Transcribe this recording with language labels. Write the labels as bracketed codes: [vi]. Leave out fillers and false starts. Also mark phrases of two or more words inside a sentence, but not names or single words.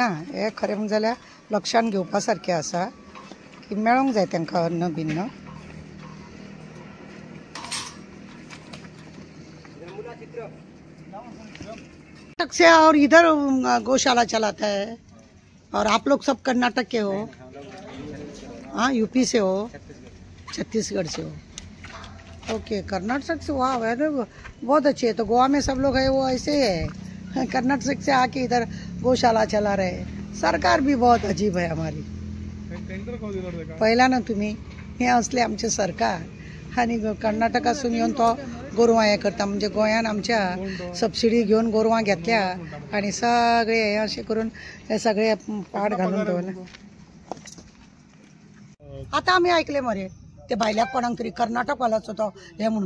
[kok] हे खरें म्हणून जाल्यार लक्षांत घेवपा सारकें आसा की मेळोंक जाय तांकां अन्न बिन्न. [hi] से और इधर गौशाला चलाता है और आप लोग सब कर्नाटक के हो? हाँ, यूपी से हो, छत्तीसगढ़ से हो? ओके, कर्नाटक से. वाह, वेरी बहुत अच्छे है. तो गोवा में सब लोग है वो ऐसे है, कर्नाटक से आके इधर गौशाला चला रहे. सरकार भी बहुत अजीब है हमारी. [mr] पहिला ना तुम्ही हे असले आमचे सरकार आणि कर्नाटकासून येऊन तो गोरवां हे करता. [kok] म्हणजे गोंयान आमच्या सबसिडी घेऊन गोरवां घेतल्या आणि सगळे हे असे करून हे सगळे पाड घालून दवरले. आता आम्ही ऐकले मरे ते भायल्याक कोणाक तरी कर्नाटक वालाचो तो हे म्हणून.